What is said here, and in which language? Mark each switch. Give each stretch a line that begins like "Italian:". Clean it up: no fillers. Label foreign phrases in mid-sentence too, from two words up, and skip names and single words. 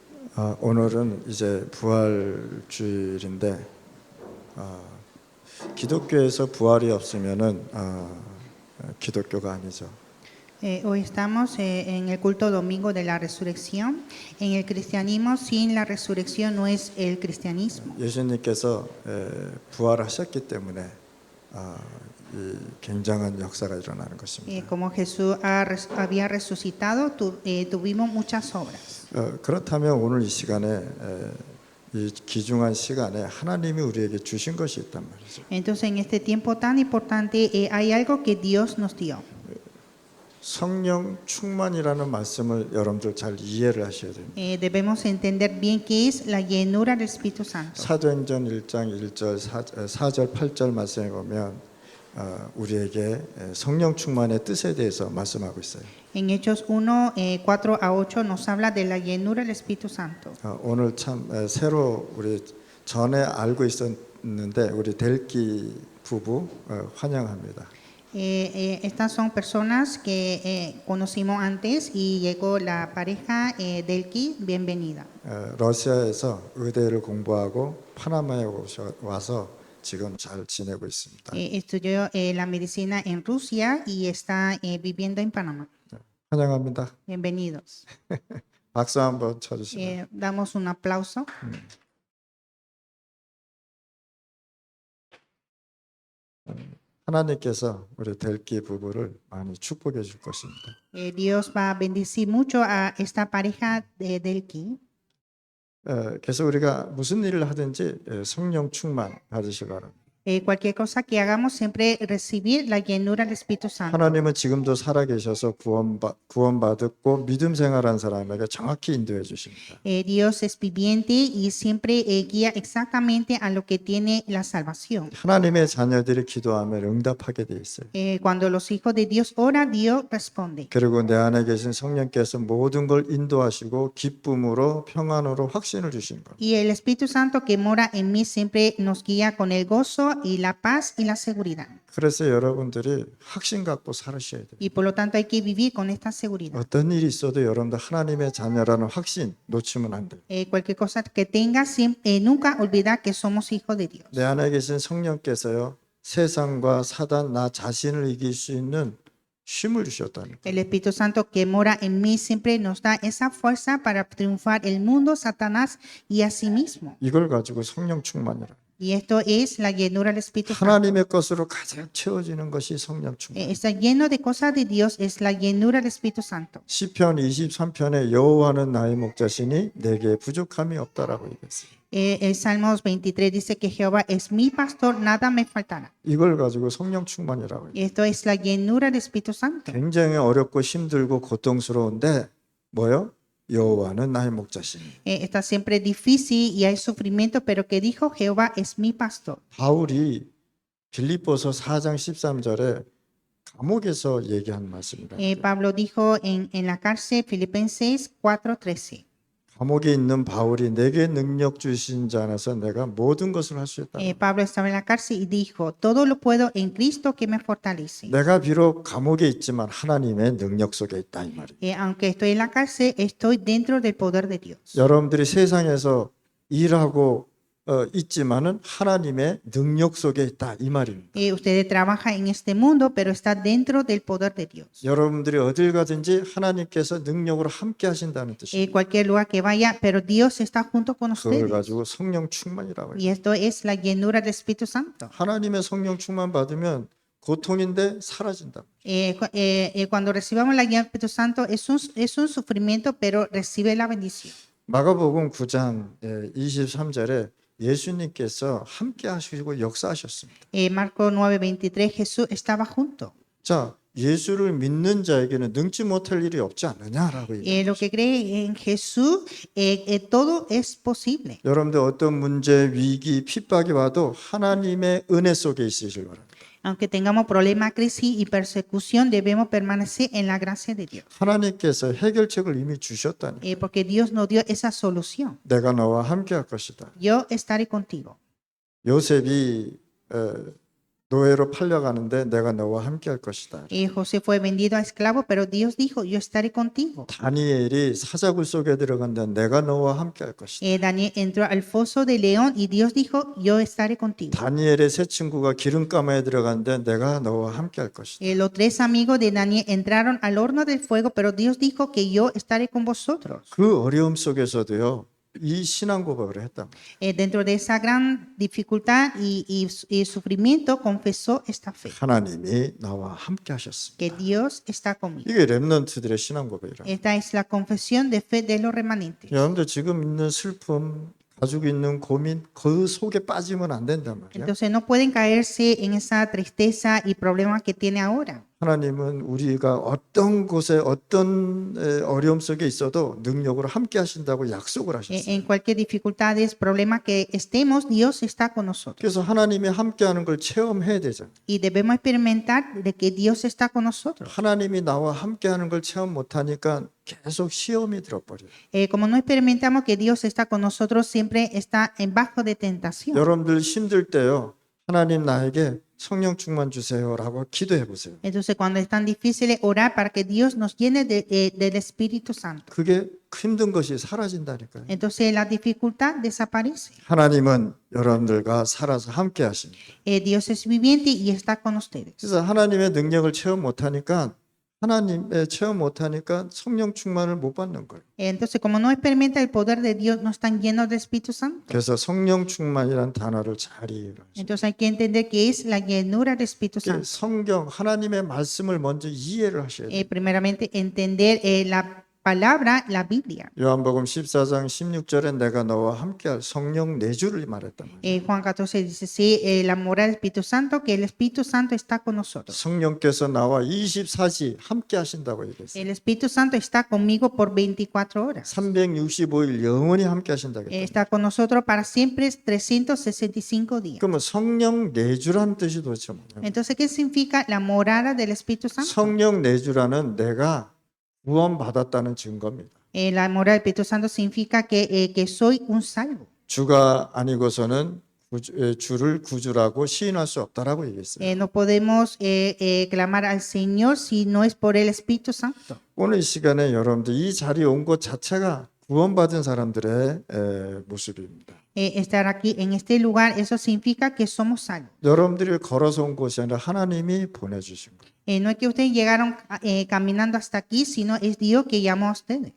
Korean: 오늘은 이제 부활주일인데 기독교에서 부활이 없으면은 기독교가 아니죠.
Spanish: Hoy estamos en el culto domingo de la resurrección. En el cristianismo, sin la resurrección no es el cristianismo.
Korean: 예수님께서 부활하셨기 때문에 이 굉장한 역사가 일어나는 것입니다.
Spanish: Como Jesús había resucitado, tuvimos muchas obras.
Korean: 그렇다면 오늘 이 시간에 이 귀중한 시간에 하나님이 우리에게 주신 것이 있단 말이죠.
Spanish: Entonces, en este tiempo tan importante, hay algo que Dios nos dio.
Korean: 성령 충만이라는 말씀을 여러분들 잘 이해를 하셔야 됩니다.
Spanish: Debemos entender bien qué es la llenura del Espíritu Santo.
Korean: 사도행전 1장 1절 4절 8절 말씀에 보면 우리에게 성령 충만의 뜻에 대해서 말씀하고 있어요.
Spanish: En Hechos 1, 4 a 8 nos habla de la llenura del Espíritu Santo.
Korean: 오늘 참 새로 우리 전에 알고 있었는데 우리 델기 부부 환영합니다.
Spanish: Estas son personas que conocimos antes y llegó la pareja Delki, bienvenida.
Korean: 러시아에서 의대를 공부하고 파나마에 와서 지금 잘 지내고 있습니다.
Spanish: Estudió la medicina en Rusia y está viviendo en Panamá.
Korean: 환영합니다.
Spanish: Bienvenidos.
Korean: 박수 한번 쳐주시면.
Spanish: Damos un aplauso.
Korean: 하나님께서 우리 델기 부부를 많이 축복해 줄 것입니다.
Spanish: Dios va a bendecir mucho a esta pareja de Delki.
Korean: 그래서 우리가 무슨 일을 하든지 성령 충만 받으시기 바랍니다.
Spanish: Cualquier cosa que hagamos, siempre recibir la llenura del Espíritu Santo.
Korean: 하나님은 지금도 살아계셔서 구원받았고 믿음 생활한 사람에게 정확히 인도해 주십니다.
Spanish: Dios es viviente y siempre guía exactamente a lo que tiene la salvación.
Korean: 하나님의 자녀들이 기도하면 응답하게 돼 있어요.
Spanish: Cuando los hijos de Dios oran, Dios responde.
Korean: 그리고 내 안에 계신 성령께서 모든 걸 인도하시고 기쁨으로 평안으로 확신을 주신 것.
Spanish: Y el Espíritu Santo que mora en mí siempre nos guía con el gozo y la paz y la seguridad.
Korean: 그래서 여러분들이 확신 갖고 살으셔야 돼요.
Spanish: Y por lo tanto hay que vivir con esta seguridad.
Korean: 어떤 일이 있어도 여러분들 하나님의 자녀라는 확신 놓치면 안 돼요.
Spanish: Cualquier cosa que tengas, nunca olvidar que somos hijos de Dios.
Korean: 내 안에 계신 성령께서요 세상과 사단 나 자신을 이길 수 있는 힘을 주셨다는 거예요.
Spanish: El Espíritu Santo que mora en mí siempre nos da esa fuerza para triunfar el mundo, Satanás y a sí mismo.
Korean: 이걸 가지고 성령 충만이라.
Spanish: Y esto es la llenura del Espíritu Santo.
Korean: 하나님의 것으로 가장 채워지는 것이 성령 충만.
Spanish: Está lleno de cosas de Dios, es la llenura del Espíritu Santo.
Korean: 시편 23편에 여호와는 나의 목자시니 내게 부족함이 없다라고 얘기했어요.
Spanish: El Salmos 23 dice que Jehová es mi pastor, nada me faltará.
Korean: 이걸 가지고 성령 충만이라고 해요.
Spanish: Y esto es la llenura del Espíritu Santo.
Korean: 굉장히 어렵고 힘들고 고통스러운데 뭐요? 여호와는 나의 목자시니.
Spanish: Está siempre difícil y hay sufrimiento, pero que dijo Jehová es mi pastor.
Korean: 바울이 빌립보서 4장 13절에 감옥에서 얘기한 말씀입니다.
Spanish: Pablo dijo en la cárcel, Filipenses 4:13.
Korean: 감옥에 있는 바울이 내게 능력 주신 자 안에서 내가 모든 것을 할 수 있다.
Spanish: Pablo estaba en la cárcel y dijo, todo lo puedo en Cristo que me fortalece.
Korean: 내가 비록 감옥에 있지만 하나님의 능력 속에 있다 이 말이에요.
Spanish: Aunque estoy en la cárcel, estoy dentro del poder de Dios.
Korean: 여러분들이 세상에서 일하고 있지만은 하나님의 능력 속에 있다 이 말입니다.
Spanish: Usted trabaja en este mundo, pero está dentro del poder de Dios.
Korean: 여러분들이 어딜 가든지 하나님께서 능력으로 함께 하신다는 뜻이에요.
Spanish: Cualquier lugar que vaya, pero Dios está junto con
Korean: 그걸
Spanish: ustedes.
Korean: 가지고 성령 충만이라고 해요.
Spanish: Y esto es la llenura del Espíritu Santo.
Korean: 하나님의 성령 충만 받으면 고통인데 사라진다.
Spanish: Cuando recibamos la guía del Espíritu Santo, es un sufrimiento, pero recibe la bendición.
Korean: 마가복음 9장 23절에 예수님께서 함께 하시고 역사하셨습니다.
Spanish: Marcos 9:23, Jesús estaba junto.
Korean: 자, 예수를 믿는 자에게는 능치 못할 일이 없지 않느냐라고 얘기해요.
Spanish: Lo que cree en Jesús, todo es posible.
Korean: 여러분들 어떤 문제, 위기, 핍박이 와도 하나님의 은혜 속에 있으실 바랍니다.
Spanish: Aunque tengamos problemas, crisis y persecución, debemos permanecer en la gracia de Dios.
Korean: 하나님께서 해결책을 이미 주셨다니.
Spanish: Porque Dios nos dio esa solución.
Korean: 내가 너와 함께 할 것이다.
Spanish: Yo estaré contigo.
Korean: 요셉이 노예로 팔려가는데 내가 너와 함께할 것이다.
Spanish: José fue vendido a esclavo, pero Dios dijo, yo estaré contigo.
Korean: 다니엘이 사자굴 속에 들어간데 내가 너와 함께할 것이다.
Spanish: Daniel entró al foso de león y Dios dijo, yo estaré contigo.
Korean: 다니엘의 세 친구가 기름가마에 들어갔는데 내가 너와 함께할 것이다.
Spanish: Los tres amigos de Daniel entraron al horno del fuego, pero Dios dijo que yo estaré con vosotros.
Korean: 그 어려움 속에서도요, 이 신앙 고백을 했단 말이에요.
Spanish: Dentro de esa gran dificultad y sufrimiento, confesó esta fe,
Korean: 하나님이 나와 함께 하셨습니다.
Spanish: que Dios está conmigo.
Korean: 이게 렘넌트들의 신앙 고백이라.
Spanish: Esta es la confesión de fe de los remanentes.
Korean: 여러분들 지금 있는 슬픔, 가지고 있는 고민, 그 속에 빠지면 안 된단 말이에요.
Spanish: Entonces no pueden caerse en esa tristeza y problemas que tiene ahora.
Korean: 하나님은 우리가 어떤 곳에 어떤 어려움 속에 있어도 능력으로 함께 하신다고 약속을 하셨어요.
Spanish: En cualquier dificultades, problemas que estemos, Dios está con nosotros.
Korean: 그래서 하나님이 함께하는 걸 체험해야 되잖아요.
Spanish: Y debemos experimentar de que Dios está con nosotros.
Korean: 하나님이 나와 함께하는 걸 체험 못하니까 계속 시험이 들어버려요.
Spanish: Como no experimentamos que Dios está con nosotros, siempre está en bajo de tentación.
Korean: 여러분들 힘들 때요, 하나님 나에게 성령 충만 주세요라고 기도해 보세요.
Spanish: Entonces, cuando es tan difícil, orar para que Dios nos llene del Espíritu Santo.
Korean: 그게 힘든 것이 사라진다니까요.
Spanish: Entonces, la dificultad desaparece.
Korean: 하나님은 여러분들과 살아서 함께 하십니다.
Spanish: Dios es viviente y está con ustedes.
Korean: 그래서 하나님의 능력을 체험 못하니까 하나님의 체험 못하니까 성령 충만을 못 받는 거예요.
Spanish: Entonces, como no experimenta el poder de Dios, no están llenos del Espíritu Santo.
Korean: 그래서 성령 충만이라는 단어를 잘 이해해요.
Spanish: Entonces, hay que entender que es la llenura del Espíritu Santo.
Korean: 성경 하나님의 말씀을 먼저 이해를 하셔야 돼요.
Spanish: Primeramente, entender la palabra, la Biblia.
Korean: 요한복음 14장 16절에 내가 너와 함께할 성령 내주를 말했단 말이에요.
Spanish: Juan 14:16, la morada del Espíritu Santo, que el Espíritu Santo está con nosotros.
Korean: 성령께서 나와 24시 함께 하신다고 얘기했어요.
Spanish: El Espíritu Santo está conmigo por 24 horas.
Korean: 365일 영원히 함께 하신다고 했어요.
Spanish: Está con nosotros para siempre 365 días.
Korean: 그러면 성령 내주란 뜻이 도대체 뭐냐면
Spanish: Entonces, ¿qué significa la morada del Espíritu Santo?
Korean: 성령 내주라는 내가 구원받았다는 증거입니다.
Spanish: La morada del Espíritu Santo significa que soy un salvo.
Korean: 주가 아니고서는 주를 구주라고 시인할 수 없다라고 얘기했어요.
Spanish: No podemos clamar al Señor si no es por el Espíritu Santo.
Korean: 오늘 이 시간에 여러분들 이 자리에 온 것 자체가 구원받은 사람들의 모습입니다.
Spanish: Estar aquí en este lugar, eso significa que somos salvos.
Korean: 여러분들이 걸어서 온 것이 아니라 하나님이 보내주신 거예요.
Spanish: No es que ustedes llegaron caminando hasta aquí, sino es Dios que llamó a ustedes.